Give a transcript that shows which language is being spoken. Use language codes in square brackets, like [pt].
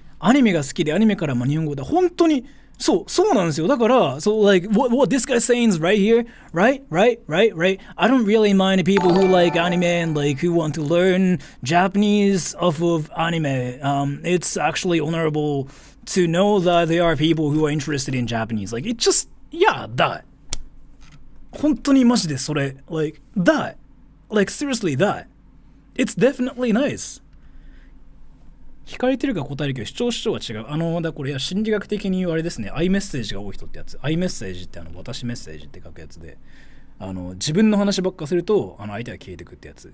[ja] アニメが好きでアニメから日本語で本当にそうなんですよ。だから、 [en] like what this guy's saying is right here, right. I don't really mind people who like anime and like who want to learn Japanese off of anime. It's actually honorable to know that there are people who are interested in Japanese. Like, it just, yeah, that. [ja] 本当にマジでそれ、 [en] like, that. Like, seriously, that. It's definitely nice. [ja] 聞かれてるか答えるけど主張は違う。だこれ心理学的に言うあれですね。アイメッセージが多い人ってやつ。アイメッセージって私メッセージって書くやつで、自分の話ばっかすると相手が消えてくってやつ。